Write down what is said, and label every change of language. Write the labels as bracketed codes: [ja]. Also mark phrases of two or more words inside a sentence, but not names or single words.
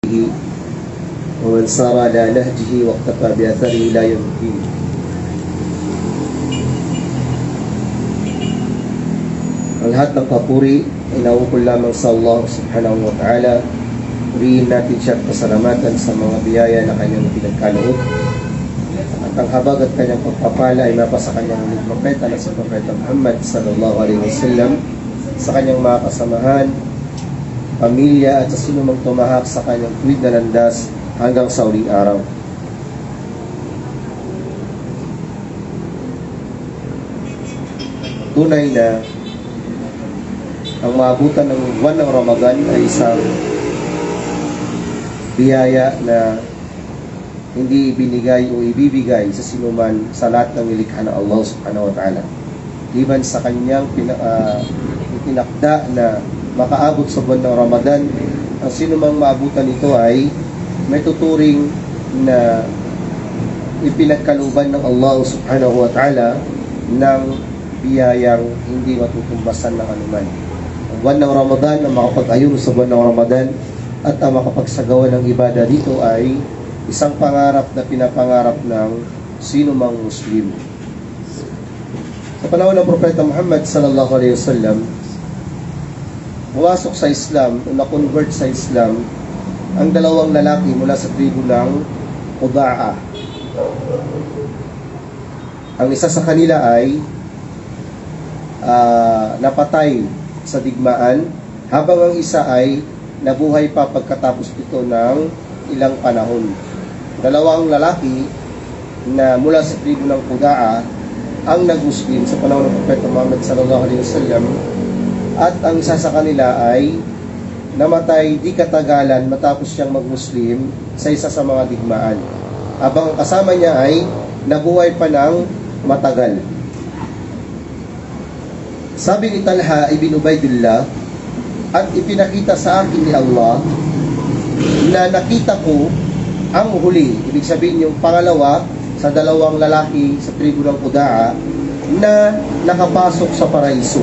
[ar] ومن سار على نهجه واقتفى بأثره إلى يوم الدين. [tl] Ang lahat ng papuri ay nauukol lamang sa Allah [ar] سبحانه وتعالى. [tl] Purihin natin siya at pasalamatan sa mga biyaya na kanyang pinagkaloob. At ang habag at kanyang pagpapala ay mapa sa kanyang propeta na si Propeta Muhammad [ar] صلى الله عليه وسلم, [tl] sa kanyang mga kasamahan, pamilya at sa sinumang tumahak sa kanyang tuwid na landas hanggang sa uling araw. Tunay na ang maabutan ng buwan ng Ramadan ay isang biyaya na hindi ibinigay o ibibigay sa sinuman sa lahat ng nilikha ng Allah [ar] سبحانه وتعالى. [tl] Iban sa kanyang itinakda na makaabot sa buwan ng Ramadan, ang sinumang maabutan ito ay may tuturing na ipinagkaluban ng Allah [ar] سبحانه وتعالى [tl] ng biyayang hindi matutumbasan ng anuman. Ang buwan ng Ramadan, ang makapag-ayun sa buwan ng Ramadan at ang makapagsagawa ng ibadah dito ay isang pangarap na pinapangarap ng sinumang Muslim. Sa panahon ng Propeta Muhammad [ar] صلى الله عليه وسلم, [tl] pumasok sa Islam o na-convert sa Islam ang dalawang lalaki mula sa tribu ng Qudaa. Ang isa sa kanila ay napatay sa digmaan, habang ang isa ay nabuhay pa pagkatapos ito ng ilang panahon. Dalawang lalaki na mula sa tribu ng Qudaa ang nag-Muslim sa panahon ng Propeta Muhammad [ar] صلى الله عليه وسلم, [tl] at ang isa sa kanila ay namatay di katagalan matapos siyang mag-Muslim sa isa sa mga digmaan, habang ang kasama niya ay nabuhay pa ng matagal. Sabi ni Talha ibn Ubaydillah, at ipinakita sa akin ni Allah na nakita ko ang huli, ibig sabihin yung pangalawa sa dalawang lalaki sa tribu ng Qudaa na nakapasok sa paraiso.